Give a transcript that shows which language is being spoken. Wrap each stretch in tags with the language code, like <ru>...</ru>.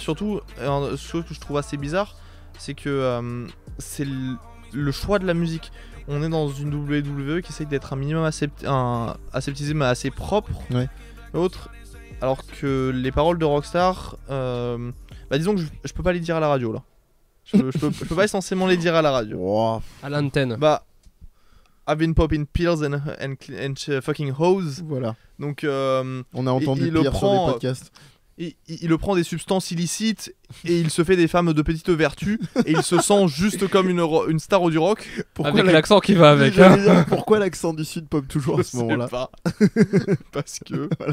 <fr>Surtout, ce que je trouve assez bizarre, c'est que c'est le choix de la musique. On est dans une WWE qui essaye d'être un minimum aseptisé mais assez propre, alors que les paroles de Rockstar, disons que je peux pas les dire à la radio là. Je peux pas essentiellement les dire à la radio. À l'antenne.</fr> <en>I've been popping pills and fucking hoes.</en> <fr>Voilà. Donc on a entendu pire sur des podcasts. Il prend des substances illicites et il se fait des femmes de petite vertu et il se sent juste comme une star du rock. Avec l'accent qui va avec. Pourquoi l'accent du sud pop toujours à ce moment-là ? Pas. Parce que.</fr>